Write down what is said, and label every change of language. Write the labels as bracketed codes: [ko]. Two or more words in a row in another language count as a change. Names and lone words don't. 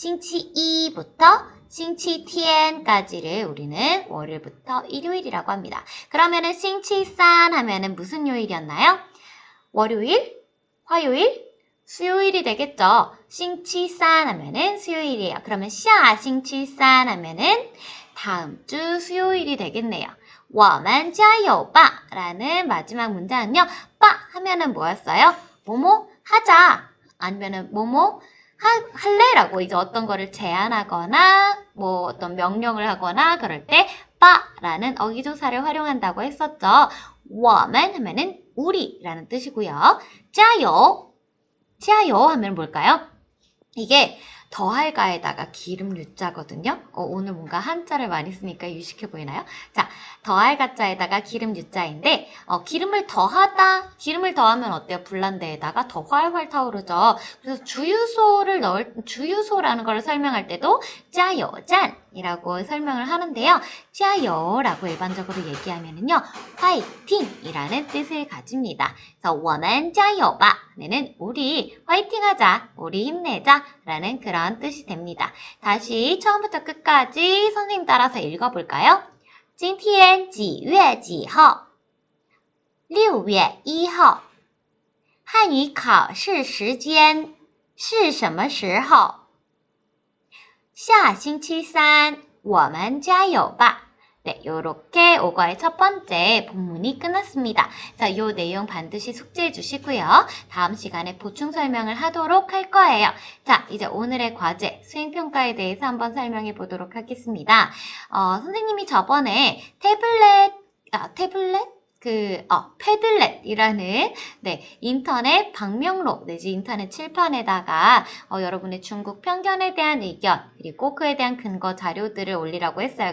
[ko] 싱치이부터 싱치티엔까지를 우리는 월요일부터 일요일이라고 합니다. 그러면은 싱치산 하면은 무슨 요일이었나요? 월요일, 화요일, 수요일이 되겠죠. 싱치산 하면은 수요일이에요. 그러면 [zh] 下星期三 [ko] 하면은 다음 주 수요일이 되겠네요. [zh] 我们加油吧 [ko] 라는 마지막 문장은요. 빠 하면은 뭐였어요? 뭐뭐 하자 아니면은 뭐뭐 할래라고 이제 어떤 거를 제안하거나 뭐 어떤 명령을 하거나 그럴 때 빠라는 어기조사를 활용한다고 했었죠. 我们 하면은 우리라는 뜻이고요. [zh] 加油 加油 [ko] 하면 뭘까요? 이게 더할가에다가 기름 유자거든요. 오늘 뭔가 한자를 많이 쓰니까 유식해 보이나요? 자, 더할가자에다가 기름 유자인데 기름을 더하면 어때요? 불난데에다가 더 활활 타오르죠. 그래서 주유소라는 걸 설명할 때도 짜요짠이라고 설명을 하는데요. 짜요라고 일반적으로 얘기하면은요. 화이팅이라는 뜻을 가집니다. 그래서 [zh] 我们加油吧 [ko] 는 우리 화이팅하자, 우리 힘내자 라는 그런 뜻이 됩니다. 다시 처음부터 끝까지 선생님 따라서 읽어볼까요? [zh] 今天几月几号 6月1号 汉语考试时间是什么时候 下星期三我们加油吧 [ko] 네, 요렇게 오거의 첫 번째 본문이 끝났습니다. 자, 요 내용 반드시 숙지해 주시고요. 다음 시간에 보충 설명을 하도록 할 거예요. 자, 이제 오늘의 과제, 수행평가에 대해서 한번 설명해 보도록 하겠습니다. 선생님이 저번에 패들렛이라는 인터넷 방명록 내지 인터넷 칠판에다가 여러분의 중국 편견에 대한 의견 그리고 그에 대한 근거 자료들을 올리라고 했어요.